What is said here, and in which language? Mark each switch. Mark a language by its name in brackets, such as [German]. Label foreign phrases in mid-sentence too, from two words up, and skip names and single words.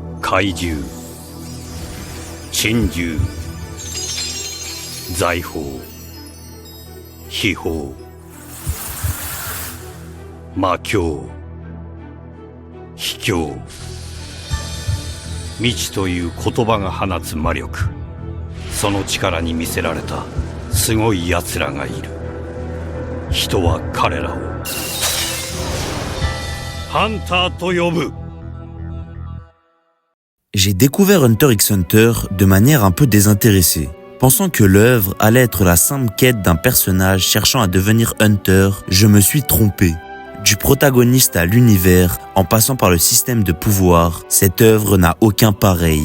[Japanese] 怪獣、珍獣、財宝、秘宝、魔境、秘境、未知という言葉が放つ魔力、その力に魅せられたすごい奴らがいる。人は彼らをハンターと呼ぶ。 [French] J'ai découvert Hunter x Hunter de manière un peu désintéressée. Pensant que l'œuvre allait être la simple quête d'un personnage cherchant à devenir Hunter, je me suis trompé. Du protagoniste à l'univers, en passant par le système de pouvoir, cette œuvre n'a aucun pareil.